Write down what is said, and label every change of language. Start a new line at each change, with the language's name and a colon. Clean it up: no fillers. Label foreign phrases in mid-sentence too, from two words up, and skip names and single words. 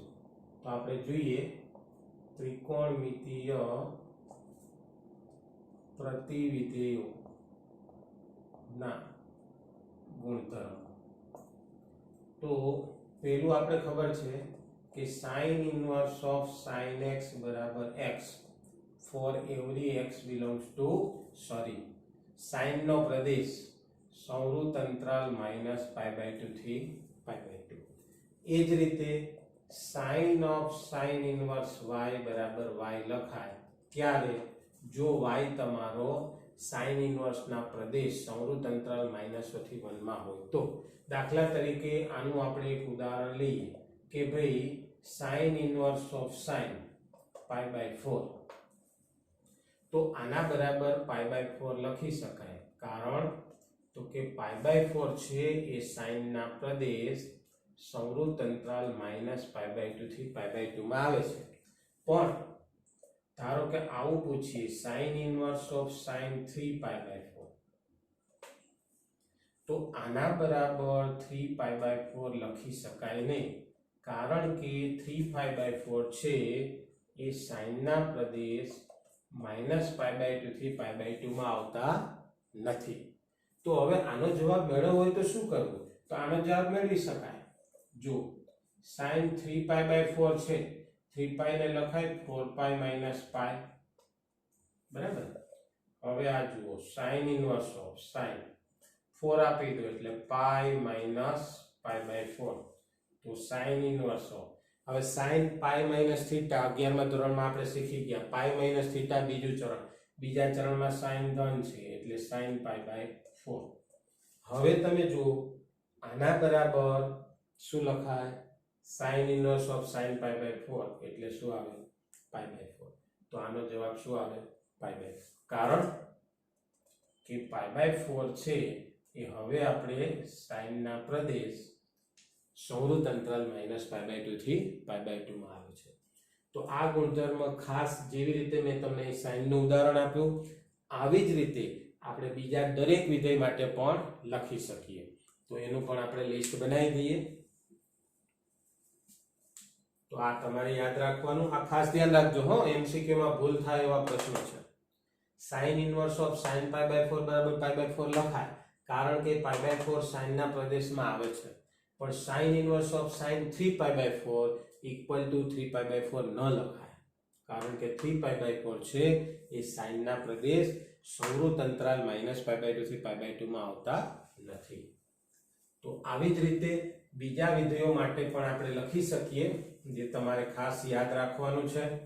Gujarati: તો આપણે જોઈએ ત્રિકોણમિતીય પ્રતિવિધેયોના ગુણધર્મ। તો પહેલું આપણે ખબર છે કે
English: sin inverse of sin x
Gujarati: બરાબર x
English: for every x belongs to
Gujarati: sin નો પ્રદેશ સંવૃત અંતરાલ -π/2 થી π/2। એ જ રીતે
English: sin of sin inverse y
Gujarati: બરાબર y લખાય ત્યારે જો y તમારો
English: sin inverse
Gujarati: ના પ્રદેશ સંવૃત અંતરાલ -1 થી 1 માં હોય તો। દાખલા તરીકે આનું આપણે એક ઉદાહરણ લઈએ કે ભાઈ
English: sin inverse of sin π/4,
Gujarati: તો આના બરાબર π/4 લખી શકાય, કારણ तो के π/4 છે એ sin ના પ્રદેશ સંવૃત અંતરાલ -π/2 થી π/2 માં આવે છે। પણ ધારો કે આવું પૂછીએ
English: sin inverse of sin 3π/4,
Gujarati: તો આના બરાબર 3π/4 લખી શકાય નહીં, કારણ કે 3π/4 છે એ sin ના પ્રદેશ -π/2 થી π/2 માં આવતા નથી। तो હવે આનો જવાબ મેળવવો હોય તો શું કરવું? તો આનો જવાબ મેળવી શકાય। જો sin 3π/4 છે, 3π ને લખાય 4π - π, બરાબર। હવે આ જુઓ
English: sin inverse of sin 4
Gujarati: આપી દો એટલે π - π/4, તો
English: sin inverse of
Gujarati: હવે sin π - θ 11મા ધોરણમાં આપણે શીખી ગયા। π - θ બીજું ચરણ, બીજા ચરણમાં sin ધન છે એટલે sin π/4। હવે તમે જુઓ આના બરાબર શું લખાય?
English: sin inverse of sin π/4
Gujarati: એટલે શું આવે? π/4। તો આનો જવાબ શું આવે? π/4, કારણ કે π/4 છે એ હવે આપણે sin ના પ્રદેશ સંવૃત અંતરાલ -π/2 થી π/2 માં આવે છે। તો આ ગુણધર્મ ખાસ જેવી રીતે મેં તમને sin નું ઉદાહરણ આપ્યું, આવી જ રીતે આપણે બીજા દરેક વિધેય માટે પણ લખી શકીએ। તો એનું પણ આપણે લિસ્ટ બનાવી દઈએ। તો આ તમારે યાદ રાખવાનું, આ ખાસ ધ્યાન રાખજો હો, એમસીક્યુ માં ભૂલ થાય એવા પ્રશ્નો છે।
English: sin inverse of sin π/4
Gujarati: બરાબર π/4 લખાય, કારણ કે π/4 sin ના પ્રદેશમાં આવે છે। પણ
English: sin inverse of sin 3π/4 equal to 3π/4
Gujarati: ન લખાય, કારણ કે 3π/4 છે એ sin ના પ્રદેશ સંવૃત અંતરાલ -π/2 થી π/2 માં આવતા નથી। તો આવી જ રીતે બીજા વિધેયો માટે પણ આપણે લખી શકીએ, જે તમારે ખાસ યાદ રાખવાનું છે।